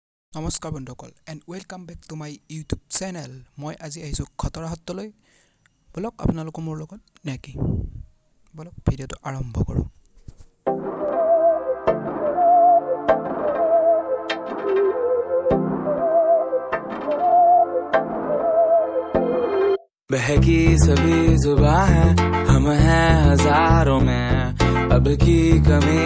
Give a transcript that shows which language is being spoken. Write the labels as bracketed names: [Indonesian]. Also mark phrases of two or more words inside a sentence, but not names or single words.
[Assamese] নমস্কাৰ বন্ধুসকল [English] and welcome back to my YouTube channel. [Assamese] মই আজি আহিছোঁ খতৰা সত্ৰলৈ। বলক আপোনালোকো মোৰ লগত নেকি, বলক ভিডিঅ'টো আৰম্ভ কৰোঁ। [Hindi] बहकी सभी जुबां है, हम हैं हजारों में, अब की कमी